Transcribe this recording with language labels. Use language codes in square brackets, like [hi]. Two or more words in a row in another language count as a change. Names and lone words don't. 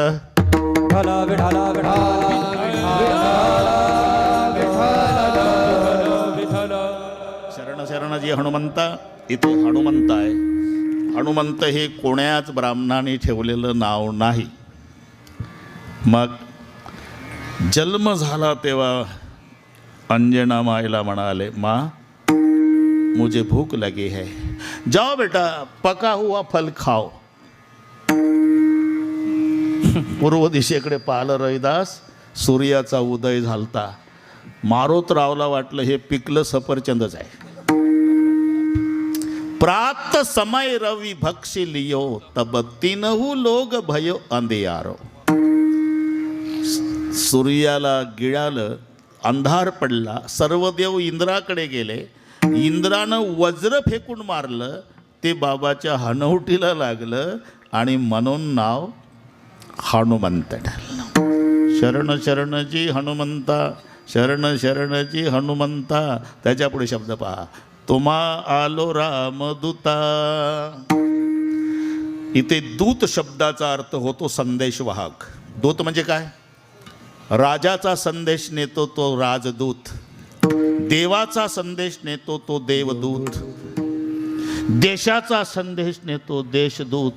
[mr] विठ्ठला विठ्ठला विठ्ठला. शरण शरण जी हनुमंता. इथे हनुमंत आहे. हनुमंत हे कोण्याच ब्राह्मणाने ठेवलेलं नाव नाही. मग जन्म झाला तेव्हा अंजना माईला म्हणाले, [hi] माँ मुझे भूख लगी है, जाओ बेटा पका हुआ फल खाओ. [mr] पूर्व दिशेकडे पाहिलं रविदास. सूर्याचा उदय झालता. मारोतरावला वाटलं हे पिकलं सफरचंदच आहे. [hi] प्रात समय रवि भक्षी लियो तब तीनहु लोग भयो अंधियारो. [mr] सूर्याला गिळालं, अंधार पडला. सर्व देव इंद्राकडे गेले. इंद्रानं वज्र फेकून मारलं, ते बाबाच्या हनवटीला लागलं आणि म्हणून नाव हनुमंत ठरलं. शरण शरणजी हनुमंता, शरण शरणजी हनुमंता. त्याच्या पुढे शब्द पहा, तुम्हा आलो रामदूता. इथे दूत शब्दाचा अर्थ होतो संदेशवाहक. दूत म्हणजे काय? राजाचा संदेश नेतो तो राजदूत, देवाचा संदेश नेतो तो देवदूत, देशाचा संदेश नेतो देशदूत.